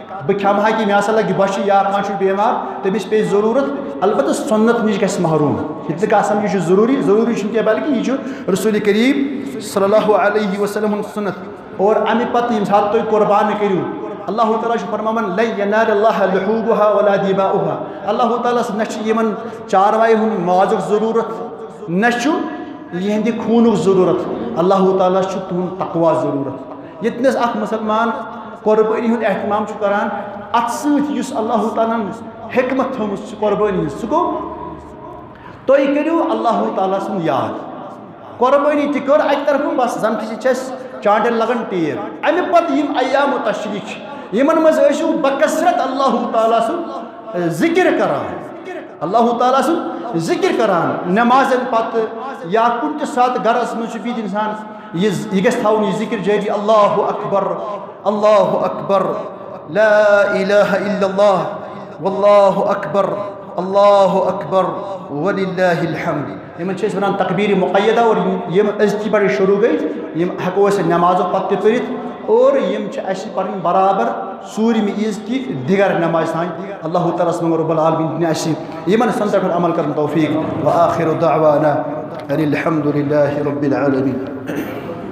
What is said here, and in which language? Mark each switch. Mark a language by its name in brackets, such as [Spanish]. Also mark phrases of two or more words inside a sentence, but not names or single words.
[Kashmiri] کھم ہا کہ مے لگہ بچہ یا کھانا بیمار تمس پہ ضرورت البتہ سنت نش گژھِ محروم یہ گژھان یہ ضروری کی بلکہ یہ رسول کریم [Arabic] صلی اللہ علیہ وسلم [Kashmiri] سنت اور امہ پتہ یم سات تھی قربان کرو اللہ تعالیٰ فرمان [Arabic] لن ینال اللہ لحوبها ولا دماؤها [Kashmiri] اللہ تعالیٰ نمن چاروائے ہند مازک ضرورت نہ یہ خونک ضرورت اللہ تعالیٰ تہد تقوا ضرورت یتنس اخ مسلمان قربانی ہند اہتمام کران ات ست اللہ تعالیٰ حکمت تھومت قربانی سہ گو تھی کرو اللہ تعالیٰ سن یاد قربانی تہ کر اکہ طرف بس زن تس چانڈن لگن ٹیر امہ پتہ یم ایام تشریق یمن مز ٲسِو بکثرت اللہ تعالیٰ سن ذکر کران اللہ تعالیٰ سن ذکر کران نمازن پتہ یا کن تہ سات گرس مز بہت انسان یہ گژھِ تھاوُن یہ ذکر جاری اللہ [Arabic] اکبر لا الہ الا اللہ واللہ اکبر وللہ الحمد [Kashmiri] یمن چھِ أسۍ ونان تکبیر مقیدہ اور یم أزکی پٮ۪ٹھ شروع گئی یم ہٮ۪کو أسۍ نمازو پتہٕ تہِ پٔرِتھ اور یم چھِ اَسہِ پرٕنۍ برابر ژوٗرمہِ عیٖز کی دیگر نماز تانۍ اللہ تعالیٰ ہس منٛگو [Arabic] رب العالمیٖن [Kashmiri] دِنہِ اَسہِ یمن سنتن پٮ۪ٹھ عمل کرن توفیق [Arabic] وآخر دعوانا ان الحمد لله رب العالمين